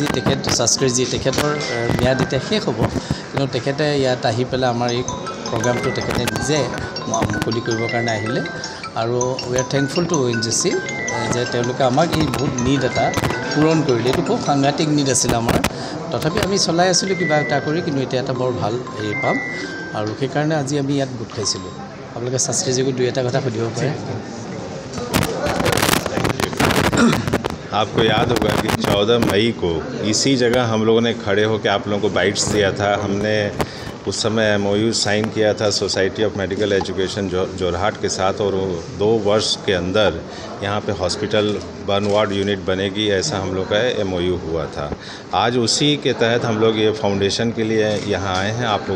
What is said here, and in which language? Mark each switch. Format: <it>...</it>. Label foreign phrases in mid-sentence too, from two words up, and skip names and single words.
<as>তেখেত শাস্ত্ৰীজি তেখেতৰ ম্যাদ এতিয়া শেষ হ'ব কিন্তু তেখেতে ইয়াত আহি পেলাই আমাৰ এই প্ৰগ্ৰামটো তেখেতে নিজে মুকলি কৰিবৰ কাৰণে আহিলে আৰু</as> <en>we are thankful to</en> <as>ONGC যে তেওঁলোকে আমাক এই বহুত নিড এটা পূৰণ কৰিলে এইটো খুব সাংঘাতিক নিড আছিল আমাৰ তথাপি আমি চলাই আছিলোঁ কিবা এটা কৰি কিন্তু এতিয়া এটা বৰ ভাল হেৰি পাম আৰু সেইকাৰণে আজি আমি ইয়াত গোট খাইছিলোঁ আপোনালোকে শাস্ত্ৰীজিকো দুই এটা কথা সুধিব পাৰে</as> <hi>आपको याद होगा कि 14 मई को इसी जगह हम लोगों ने खड़े होकर आप लोगों को बाइट्स दिया था हमने उस समय</hi> <en>MOU sign</en> <hi>किया था सोसाइटी ऑफ मेडिकल एजुकेशन जोरहाट के साथ और 2 वर्ष के अंदर यहाँ पे</hi> <en>hospital burn ward unit</en> <hi>बनेगी ऐसा हम लोग का MOU हुआ था आज उसी के तहत हम लोग ये फाउंडेशन के लिए यहाँ आए हैं आप लोगों</hi>